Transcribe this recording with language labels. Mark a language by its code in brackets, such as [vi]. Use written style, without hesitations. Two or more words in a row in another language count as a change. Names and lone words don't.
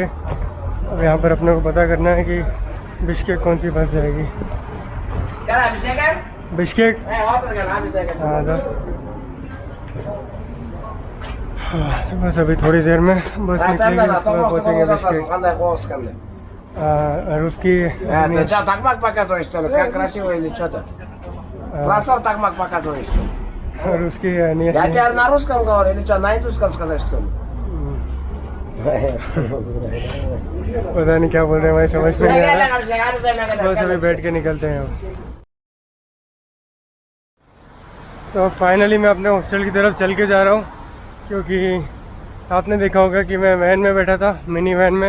[hi] अब यहाँ पर अपने को पता करना है कि बिश्केक कौन सी बस जाएगी। बिश्केक हाँ बस अभी थोड़ी देर में बस निकलेगी, उसके बाद पहुँचेंगे बिश्केक। और उसकी [ru] такмак показываешь, что ли? Как красиво или что-то? Простор такмак показываешь, что ли? [hi] और उसकी [ru] Я тебе на русском говорю или что, на индусском сказать, что ли? [hi] पता नहीं क्या बोल रहे हैं भाई, समझ में नहीं आ रहा। बस अभी बैठ के निकलते हैं हम। तो फाइनली मैं अपने हॉस्टल की तरफ चल के जा रहा हूँ, क्योंकि आपने देखा होगा कि मैं वैन में बैठा था, [en] mini van [hi] में।